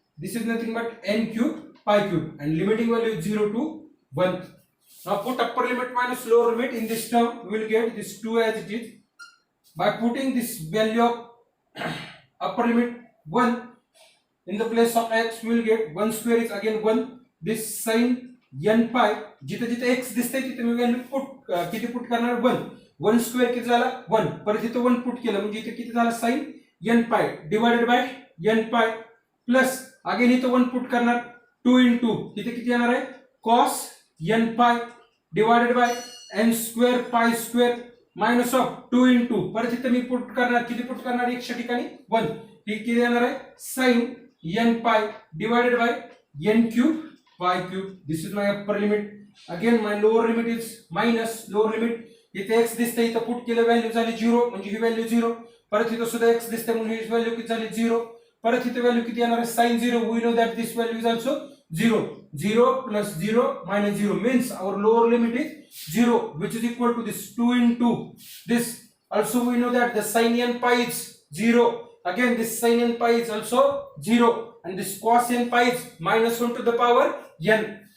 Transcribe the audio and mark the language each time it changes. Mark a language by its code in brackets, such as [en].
[en] This is nothing but n cube pi cube, and limiting value is 0 to 1. Now put upper limit minus lower limit in this term, we will get this 2 as it is. By putting this value of upper limit 1 in the place of x, we will get 1 square is again 1. [mr] This sin n pi जिथे जिथे x दिसते तिथे मी value put किती put करणार 1. 1 square किती झाला 1. परत इथे 1 पुट केलं म्हणजे इथे किती झाला sin n pi divided by n pi plus again इथे 1 पुट करणार 2 into इथे किती येणार आहे cos n pi divided by n square pi square minus of 2 into परत इथे मी पुट करणार किती पुट करणार x च्या ठिकाणी 1. हे किती येणार आहे [en] sin n pi divided by n cube pi cube. This is my upper limit. Again my lower limit is minus lower limit. [mr] इथे x दिसते इथे पुट केलं व्हॅल्यू झाली 0 म्हणजे ही व्हॅल्यू 0. परत इथे सुद्धा x दिसते म्हणून ही व्हॅल्यू किती झाली 0. परत इथे व्हॅल्यू किती येणार आहे sin 0. [en] We know that this value is also 0. 0 plus 0 minus 0 means our lower limit is 0, which is equal to this 2 into this. Also we know that the sin n pi is 0. Again this sin n pi is also 0, and this cos n pi is minus 1 to the power n.